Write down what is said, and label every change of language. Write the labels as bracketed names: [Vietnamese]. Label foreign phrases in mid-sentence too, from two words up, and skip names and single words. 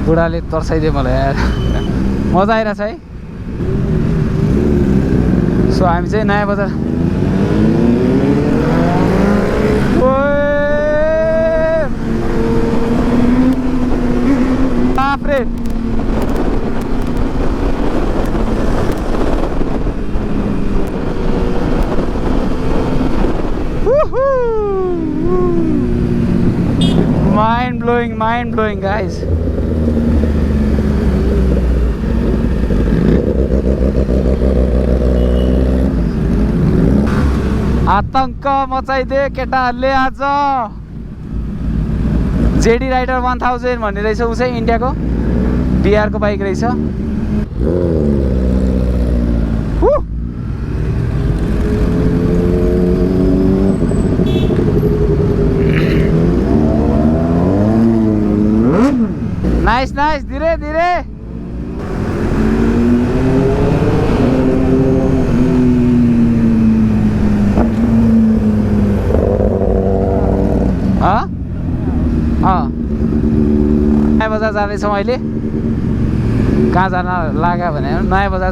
[Nepali] केटाले तर्साइदियो मलाई यार मजा आइरहेछ है सो हामी चाहिँ नयाँ बजार [English] बाफ्रे mind blowing guys [Nepali] आतंक मचाइदिए केटाहरूले आज जेडी राइडर 1000 भन्ने रहेछ उ चाहिँ इन्डियाको बिहारको बाइक रहेछ [English] nice nice [Hindi] धीरे धीरे [Nepali] नयाँ बजार जाँदैछौँ अहिले कहाँ जान लाग्यो भने नयाँ बजार